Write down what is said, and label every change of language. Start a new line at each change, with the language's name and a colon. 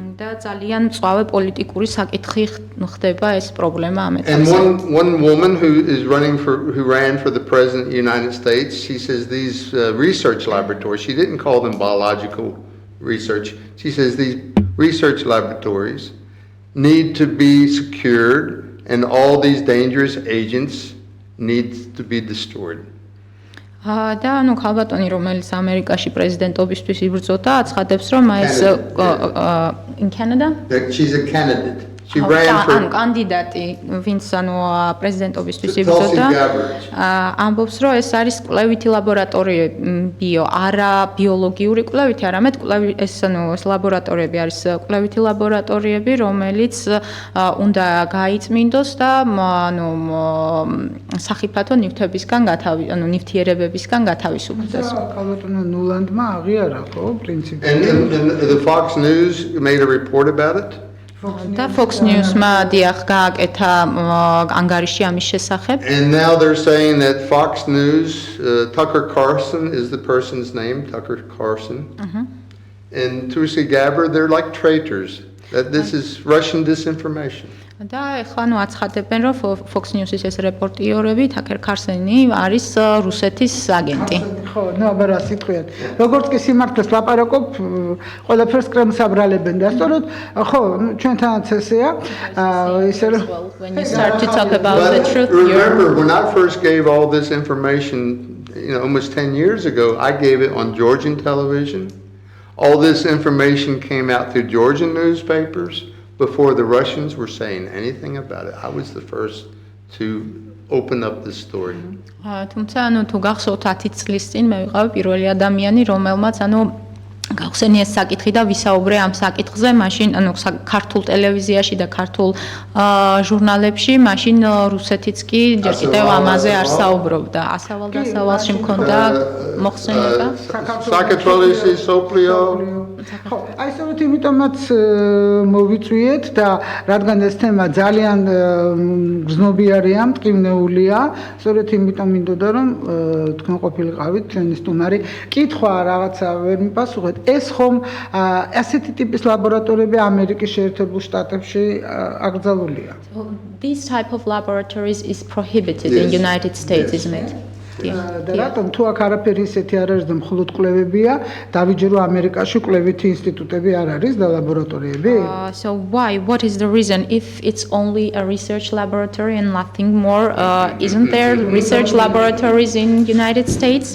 Georgian: და ძალიან მწვავე პოლიტიკური საკითხი ხდება ეს პრობლემა ამ
English: And
Georgian: ეტაპზე.
English: one woman who ran for the president of the United States, she says these research laboratories, she didn't call them biological research. She says these research laboratories need to be secured and all these dangerous agents need to be destroyed.
Georgian: და ანუ ქალბატონი რომელიც ამერიკაში პრეზიდენტობისთვის იბრძოდა აცხადებს რომ ეს
English: in Canada She's a candidate. She ran for
Georgian: კანდიდატი ვინც ანუ პრეზიდენტობისთვის იბრძოდა ამბობს რომ ეს არის კვლევითი ლაბორატორიები არა ბიოლოგიური კვლევითი არამედ ეს ანუ ეს ლაბორატორიები არის კვლევითი ლაბორატორიები რომელიც უნდა გაიწმინდოს და ანუ სახიფათო ნივთებისგან ანუ ნივთიერებებისგან გათავისუფლდეს. ქალბატონო ნულანდმა აღიარა ხო პრინციპი.
English: and the Fox News made a report about it.
Georgian: და Fox News-მა დიახ გააკეთა ანგარიში ამის შესახებ.
English: And now they're saying that Fox News, Tucker Carlson is the person's name, Tucker Carlson. And Tulsi Gabbard, they're like traitors. That this is Russian disinformation.
Georgian: და ეხლა ნუ აცხადებენ რომ Fox News-ის ეს რეპორტიორები Tucker Carlson-ი არის რუსეთის აგენტი. ხო, ნუ აბა რა სიტყვიან. როგორც კი სიმართლეს ლაპარაკობ, ყველაფერს კრემლს აბრალებენ და სწორედ ხო, ჩვენთანაც ესეა. ისე რომ
English: When you start to talk about the truth, remember when I first gave all this information, almost 10 years ago, I gave it on Georgian television. All this information came out through Georgian newspapers before the Russians were saying anything about it. I was the first to open up the story.
Georgian: თუმცა ანუ თუ გახსოვთ 10 წლის წინ მე ვიყავი პირველი ადამიანი რომელმაც ანუ გავხსენია ეს საკითხი და ვისაუბრე ამ საკითხზე მაშინ ანუ ქართულ ტელევიზიაში და ქართულ ჟურნალებში მაშინ რუსეთიც კი ჯერ კიდევ ამაზე არ საუბრობდა ასავალ-დასავალში მქონდა მოხსენება საქართველოს სოფლიო ხო აი სწორედ იმიტომაც მოვიწვიეთ და რადგან ეს თემა ძალიან გზნობიარია, მტკივნეულია, სწორედ იმიტომ მინდოდა რომ თქვენ ყოფილიყავით ჩვენი სტუმარი. კითხვა რაღაცა ვერ მიპასუხეთ. ეს ხომ ასეთი ტიპის ლაბორატორიები ამერიკის შეერთებულ შტატებში აკრძალულია?
English: This type of laboratories is prohibited in United States, isn't it?
Georgian: და რატომ თუ აქ არაფერი ისეთი არ არის და მხოლოდ კვლევებია, დავიჯერო ამერიკაში კვლევითი ინსტიტუტები არ არის და ლაბორატორიები?
English: So why? What is the reason if it's only a research laboratory and nothing more? Isn't there research laboratories in United States?